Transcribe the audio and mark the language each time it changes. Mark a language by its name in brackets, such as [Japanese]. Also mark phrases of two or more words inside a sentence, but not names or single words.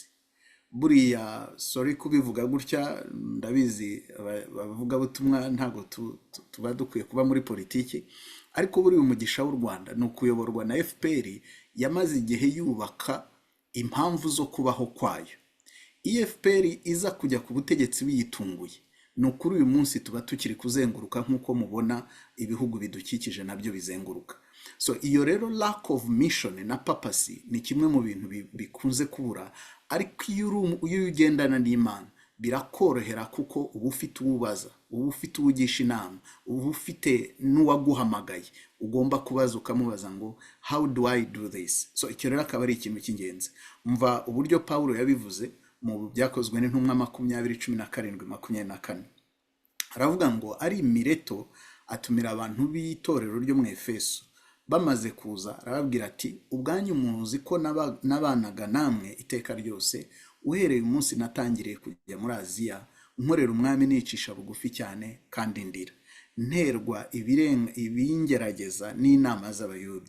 [Kinyarwanda] Buriya sorry kubivuga gutya, ndabizi bavuga butumwa ntago tuba dukwiye kuba muri politiki, ariko buriya umugisha w'u Rwanda ni ukuyoborwa na FPR yamaze igihe yubaka impamvu zo kubaho kwayo. Iyo FPR iza kujya ku butegetsi biyitunguye, no kuri uyu munsi tuba tukiri kuzenguruka nk'uko mubona ibihugu bidukikije nabyo bizenguruka. So iyo rero [English] lack of mission [Kinyarwanda] na purpose ni kimwe mu bintu bikunze kubura, ariko iyo ugendana n'Imana birakorohera kuko uba ufite uwubaza, uba ufite uwugisha inama, uba ufite n'uwaguhamagaye ugomba kubaza ukamubaza ngo [English] how do I do this. [Kinyarwanda] So icyo rero akaba ari ikintu cy'ingenzi. Umva uburyo Paulo yabivuze mu byakozwe n'intumwa 20:17-24. Aravuga ngo ari Mileto atumira abantu b'itorero ryo mu Efeso. Bamaze kuza arababwira ati, ubwanyu muzi ko nabanaga namwe iteka ryose uhereye umunsi natangiriye kujya muri Aziya, nkorera umwami nicisha bugufi cyane kandi ndira, nterwa ibingerageza n'inama z'Abayuda.